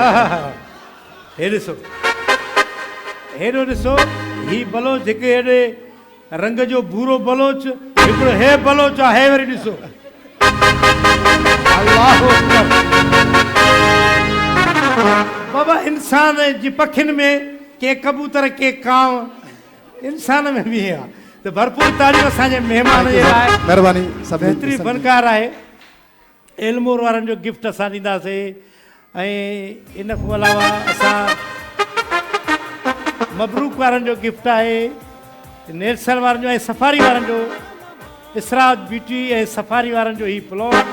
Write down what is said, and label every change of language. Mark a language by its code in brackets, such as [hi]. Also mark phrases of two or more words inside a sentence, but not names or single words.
[sd] हे ॾिसो हेॾो ॾिसो ही बलोच हिकु हेॾे रंग जो भूरो बलोच हिकिड़ो हे बलोच आहे हे वरी ॾिसो [ar] الله أكبر. [sd] बाबा इंसान जी पखियुनि में के कबूतर के कांव इंसान में बि आहे त भरपूर ताड़ियूं असांजे महिमान जे लाइ। महिरबानी बहितरीन फनकार आहे। एल्मोर वारनि जो गिफ्ट असां ॾींदासीं ऐं इन खां अलावा असां मबरूक वारनि जो गिफ्ट आहे नेल्सन वारनि जो ऐं सफ़ारी वारनि जो इसराज ब्यूटी ऐं सफ़ारी वारनि जो ही प्लॉट